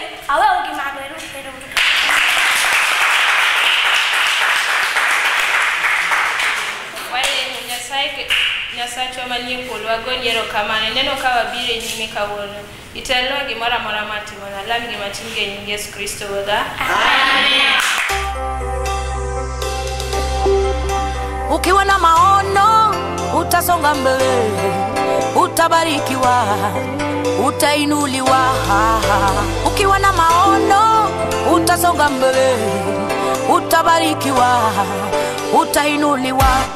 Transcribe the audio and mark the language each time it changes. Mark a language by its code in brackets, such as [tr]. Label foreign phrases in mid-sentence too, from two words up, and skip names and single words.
[luo] Aweo gi mago, ero. Walemo Nyasachwa manie polo, wagoni erokamano, neno ka wabiro e nyime kawuono. Itelnwa gimoro amora matimona, lam gima timge e nying Yesu Kristo Wuodha. Amen. [sw] Ukiwa na maono utasonga mbele, utabarikiwa, utainuliwa. Ukiwa na maono utasonga mbele, utabarikiwa, utainuliwa.